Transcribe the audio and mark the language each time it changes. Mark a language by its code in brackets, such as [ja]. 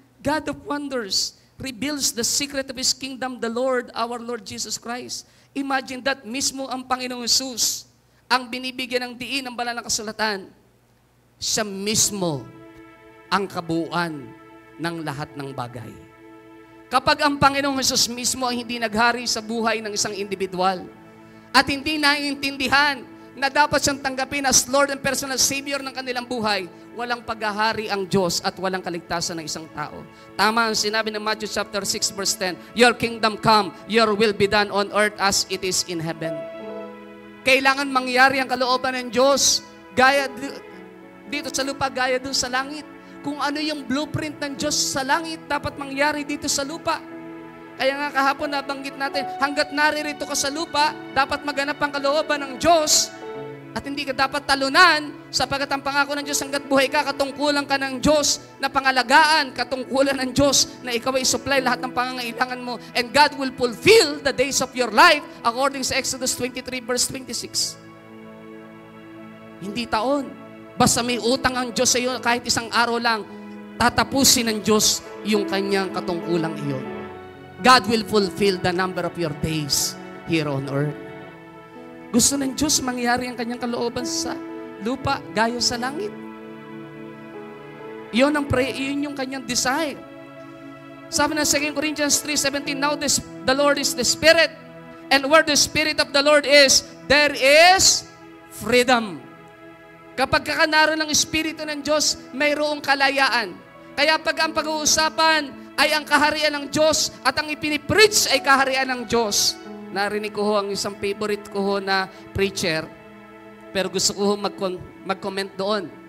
[en] God of wonders reveals the secret of His kingdom, the Lord, our Lord Jesus Christ. Imagine that [tl] mismo ang Panginoong Jesus, ang binibigyan ng diin ng banal na kasulatan, siya mismo ang kabuuan ng lahat ng bagay. Kapag ang Panginoong Jesus mismo ang hindi naghari sa buhay ng isang individual at hindi naiintindihan na dapat siyang tanggapin [en] as Lord and personal Savior [tl] ng kanilang buhay, walang paghahari ang Diyos at walang kaligtasan ng isang tao. Tama ang sinabi ng [en] Matthew chapter 6 verse 10, Your kingdom come, your will be done on earth as it is in heaven. [tl] Kailangan mangyari ang kalooban ng Diyos, gaya dito sa lupa, gaya doon sa langit. Kung ano yung blueprint ng Diyos sa langit, dapat mangyari dito sa lupa. Kaya nga kahapon nabanggit natin, hanggat naririto ka sa lupa, dapat maganap ang kalooban ng Diyos at hindi ka dapat talunan sapagkat ang pangako ng Diyos hanggat buhay ka, katungkulan ka ng Diyos na pangalagaan, katungkulan ng Diyos na ikaw ay supply lahat ng pangangailangan mo, [en] and God will fulfill the days of your life [tl] according sa Exodus 23 verse 26. Hindi taon. Basta may utang ang Diyos sa iyo kahit isang araw lang, tatapusin ng Diyos yung kanyang katungkulang iyon. [en] God will fulfill the number of your days here on earth. [tl] Gusto ng Diyos mangyari ang kanyang kalooban sa lupa, gaya sa langit. Yun yung kanyang desire. Sabi ng [en] 2 Corinthians 3:17, Now the Lord is the Spirit, and where the Spirit of the Lord is, there is freedom. [tl] Kapag naroon ng Espiritu ng Diyos, mayroong kalayaan. Kaya pag ang pag-uusapan ay ang kaharian ng Diyos at ang ipinipreach ay kaharian ng Diyos. Narinig ko ho ang isang favorite ko ho na preacher, pero gusto ko ho mag-comment doon.